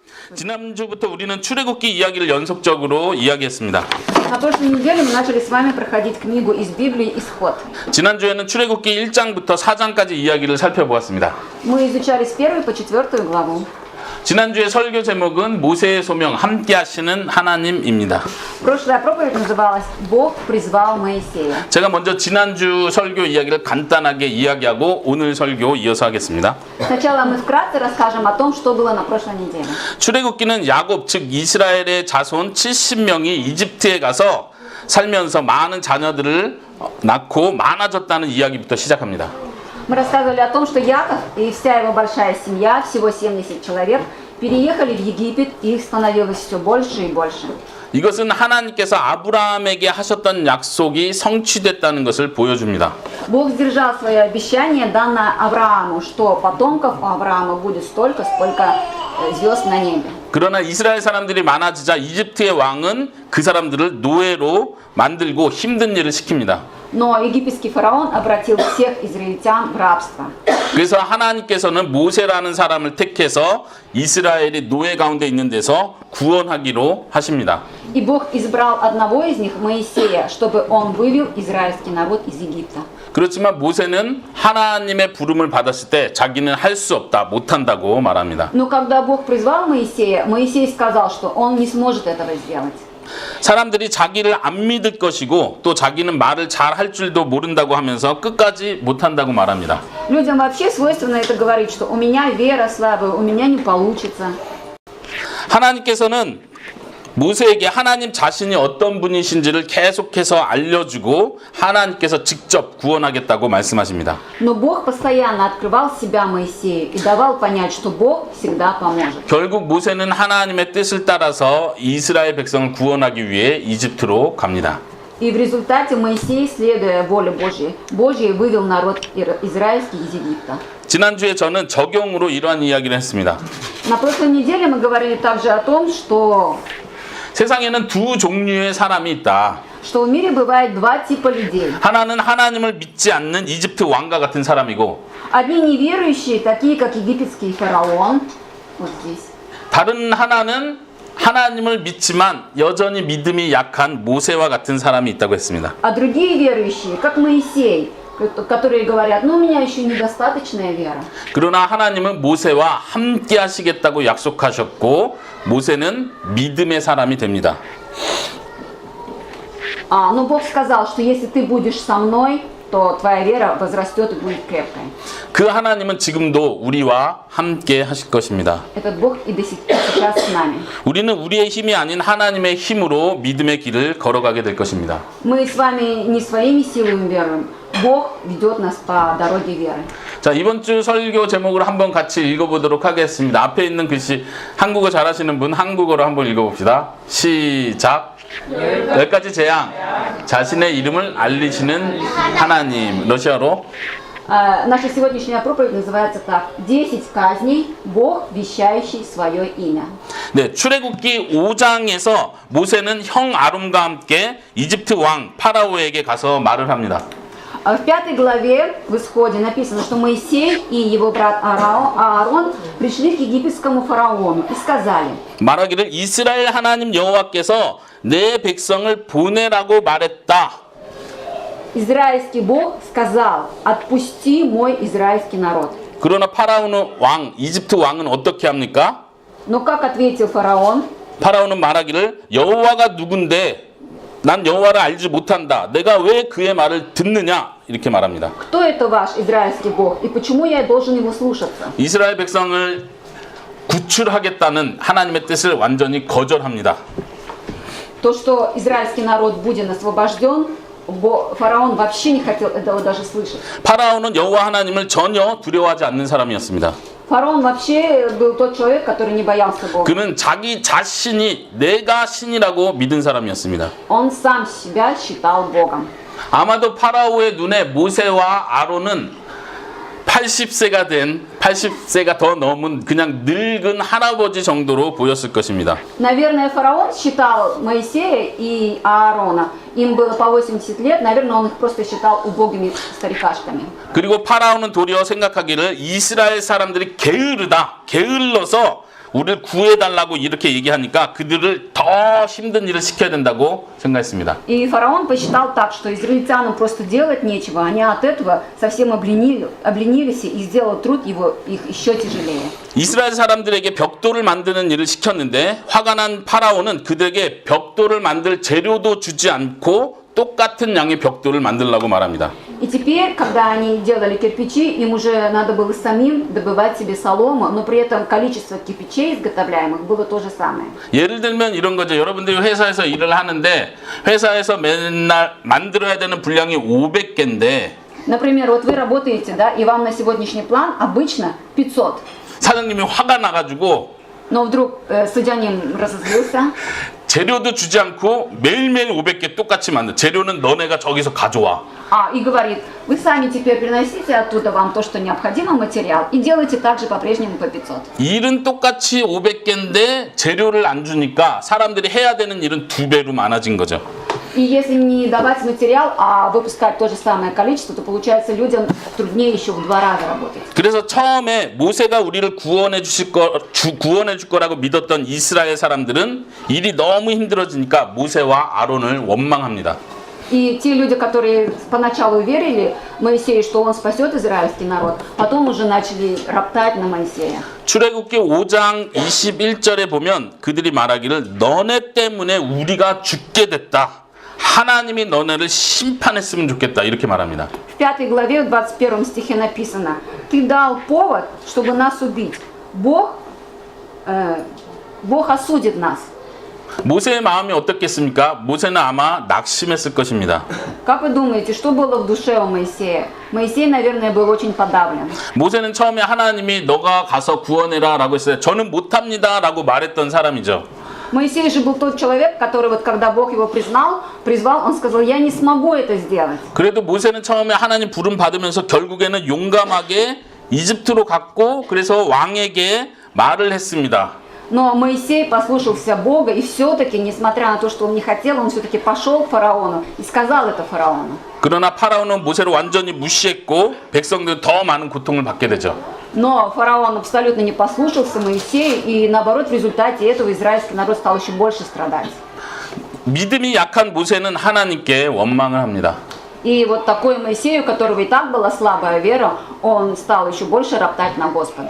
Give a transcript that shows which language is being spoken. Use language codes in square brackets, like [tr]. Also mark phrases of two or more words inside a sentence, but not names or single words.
[ko] 지난주부터 우리는 출애굽기 이야기를 연속적으로 이야기했습니다. [ru] На прошлой неделе мы начали с вами проходить книгу из Библии «Исход». [ko] 지난주에는 출애굽기 1장부터 4장까지 이야기를 살펴보았습니다. [ru] Мы изучали с 1 по 4 главу. [ko] 지난주의 설교 제목은 모세의 소명 함께 하시는 하나님입니다. [ru] Прошлая проповедь называлась «Бог призвал Моисея». [ko] 제가 먼저 지난주 설교 이야기를 간단하게 이야기하고 오늘 설교 이어서 하겠습니다. [ru] Сначала мы вкратце расскажем о том, что было на прошлой неделе. [ko] 출애굽기는 야곱 즉 이스라엘의 자손 70명이 이집트에 가서 살면서 많은 자녀들을 낳고 많아졌다는 이야기부터 시작합니다. [ru] Мы рассказывали о том, что Яков и вся его большая семья, всего 70 человек, переехали в Египет, и их становилось все больше и больше. [ko] 이것은 하나님께서 아브라함에게 하셨던 약속이 성취됐다는 것을 보여줍니다. [ru] Бог сдержал свое обещание, данное Аврааму, что потомков у Авраама будет столько, сколько звезд на небе. [ko] 그러나 이스라엘 사람들이 많아지자 이집트의 왕은 그 사람들을 노예로 만들고 힘든 일을 시킵니다. [ru] Но египетский фараон обратил всех израильтян в рабство. [ko] 그래서 하나님께서는 모세라는 사람을 택해서 이스라엘이 노예 가운데 있는 데서 구원하기로 하십니다. [ru] И Бог избрал одного из них, Моисея, чтобы он вывел израильский народ из Египта. [ko] 그렇지만 모세는 하나님의 부름을 받았을 때 자기는 할 수 없다, 못한다고 말합니다. [ru] Но когда Бог призвал Моисея, Моисей сказал, что он не сможет этого сделать. [ko] 사람들이 자기를 안 믿을 것이고 또 자기는 말을 잘 할 줄도 모른다고 하면서 끝까지 못한다고 말합니다. [ru] Людям вообще свойственно это говорить, что у меня вера слабая, у меня не получится. [ko] 하나님께서는 모세에게 하나님 자신이 어떤 분이신지를 계속해서 알려주고 하나님께서 직접 구원하겠다고 말씀하십니다. [ru] Но Бог постоянно открывал себя Моисею и давал понять, что Бог всегда поможет. [ko] 결국 모세는 하나님의 뜻을 따라서 이스라엘 백성을 구원하기 위해 이집트로 갑니다. [ru] И в результате Моисей, следуя воле Божьей, вывел народ израильский из Египта. [ko] 지난주에 저는 적용으로 이러한 이야기를 했습니다. [ru] На прошлой неделе мы говорили также о том, что [ko] 세상에는 두 종류의 사람이 있다. [ru] в мире бывает два типа людей. [ko] 하나는 하나님을 믿지 않는 이집트 왕과 같은 사람이고 [ru] Одни неверующие, такие как египетский фараон, вот здесь. [ko] 다른 하나는 하나님을 믿지만 여전히 믿음이 약한 모세와 같은 사람이 있다고 했습니다. [ru] А другие верующие, как Моисей, которые говорят, ну у меня еще недостаточная вера. [ko] 그러나 하나님은 모세와 함께 하시겠다고 약속하셨고 모세는 믿음의 사람이 됩니다. [ru] Но Бог сказал, что если ты будешь со мной, то твоя вера возрастет и будет крепкой. [ko] 그 하나님은 지금도 우리와 함께 하실 것입니다. [ru] Этот Бог и до сих пор сейчас с нами. [ko] 우리는 우리의 힘이 아닌 하나님의 힘으로 믿음의 길을 걸어가게 될 것입니다. [ru] Мы с вами не своими силами веруем. Бог ведет нас по дороге веры. [ko] 자, 이번 주 설교 제목을 한번 같이 읽어보도록 하겠습니다. 앞에 있는 글씨 한국어 잘하시는 분 한국어로 한번 읽어봅시다. 시작. 10가지 재앙. 자신의 이름을 알리시는 하나님. 러시아로. [ru] Наша сегодняшняя проповедь называется так. 10 казней, Бог, вещающий свое имя. [ko] 네, 출애굽기 5장에서 모세는 형 아론과 함께 이집트 왕 파라오에게 가서 말을 합니다. [ru] В 5 главе в Исходе написано, что Моисей и его брат Аарон пришли к египетскому фараону и сказали: [ko] 말하기를 이스라엘 하나님 여호와께서 내 백성을 보내라고 말했다. [ru] Израильский Бог сказал: отпусти мой израильский народ. [ko] 그러나 파라오는 왕, 이집트 왕은 어떻게 합니까? [ru] Но как ответил фараон? [ko] 파라오는 말하기를 여호와가 누군데 난 여호와를 알지 못한다. 내가 왜 그의 말을 듣느냐? 이렇게 말합니다. [ru] Кто это ваш израильский Бог и почему я должен его слушаться? [ko] 이스라엘 백성을 구출하겠다는 하나님의 뜻을 완전히 거절합니다. [ru] То, что израильский народ будет освобожден, фараон вообще не хотел этого даже слышать. [ko] 파라오는 여호와 하나님을 전혀 두려워하지 않는 사람이었습니다. [ru] Фараон вообще был тот человек, который не боялся Бога. [ko] 그는 자기 자신이 내가 신이라고 믿은 사람이었습니다. [ru] Он сам себя считал Богом. [ko] 아마도 파라오의 눈에 모세와 아론은 80세가 더 넘은 그냥 늙은 할아버지 정도로 보였을 것입니다. [ru] Наверное, фараон считал Моисея и Аарона. Им было по 80 лет, наверное, он их просто считал убогими старикашками. [ko] 그리고 파라오는 도리어 생각하기를 이스라엘 사람들이 게을러서 우리를 구해달라고 이렇게 얘기하니까 그들을 더 힘든 일을 시켜야 된다고 생각했습니다. [ru] И фараон посчитал так, что израильтянам просто делать нечего, они от этого совсем обленились и сделал труд их еще тяжелее. [ko] 이스라엘 사람들에게 벽돌을 만드는 일을 시켰는데 화가 난 파라오는 그들에게 벽돌을 만들 재료도 주지 않고 똑같은 양의 벽돌을 만들라고 말합니다. [ru] И теперь, когда они делали кирпичи, им уже надо было самим добывать себе солому, но при этом количество кирпичей изготовляемых было то же самое. [ko] 예를 들면 이런 거죠. 여러분들이 회사에서 일을 하는데 회사에서 맨날 만들어야 되는 분량이 500개인데 [ru] Например, вот вы работаете, да, и вам на сегодняшний план обычно 500. [ko] 사장님이 화가 나가지고 [ru] Но вдруг судьянин разозлился, [ko] 재료도 주지 않고 매일매일 500개 똑같이 만들. 재료는 너네가 저기서 가져와. [ru] и говорит, вы сами теперь приносите оттуда вам то, что необходимо, материал, и делайте также по-прежнему по 500. [ko] 일은 똑같이 500개인데 재료를 안 주니까 사람들이 해야 되는 일은 2배로 많아진 거죠. [ru] И если не давать материал, а выпускать то же самое количество, то получается людям труднее еще в 2 раза работать. [ko] 그래서 처음에 모세가 우리를 구원해 줄 거라고 믿었던 이스라엘 사람들은 일이 너무 힘들어지니까 모세와 아론을 원망합니다. [ru] И те люди, которые поначалу верили Моисею, что он спасет израильский народ, потом уже начали роптать на Моисея. [ko] 출애굽기 5장 21절에 보면 그들이 말하기를 너네 때문에 우리가 죽게 됐다. 하나님이 너네를 심판했으면 좋겠다. 이렇게 말합니다. [ru] В 5 главе, в 21 стихе написано, «Ты дал повод, чтобы нас убить. Бог осудит нас». [ko] 모세의 마음이 어떻겠습니까? 모세는 아마 낙심했을 것입니다. [ru] Как вы думаете, что было в душе у Моисея? Моисей, наверное, был очень подавлен. [ko] 모세는 처음에 하나님이 너가 가서 구원해라 라고 했어요. 저는 못합니다 라고 말했던 사람이죠. [ru] Моисей же был тот человек, который вот когда Бог его призвал, он сказал, я не смогу это сделать. [ko] 그래도 모세는 처음에 하나님 부름 받으면서 결국에는 용감하게 이집트로 갔고 그래서 왕에게 말을 했습니다. [ru] Но Моисей послушался Бога, и все-таки, несмотря на то, что он не хотел, он все-таки пошел к фараону и сказал это фараону. [ko] 그러나 파라오는 모세를 완전히 무시했고 백성들은 더 많은 고통을 받게 되죠. [ru] Но фараон абсолютно не послушался Моисея, и наоборот, в результате этого израильский народ стал еще больше страдать. [ko] 믿음이 약한 모세는 하나님께 원망을 합니다. [ru] И вот такой Моисей, у которого и так была слабая вера, он стал еще больше роптать на Господа.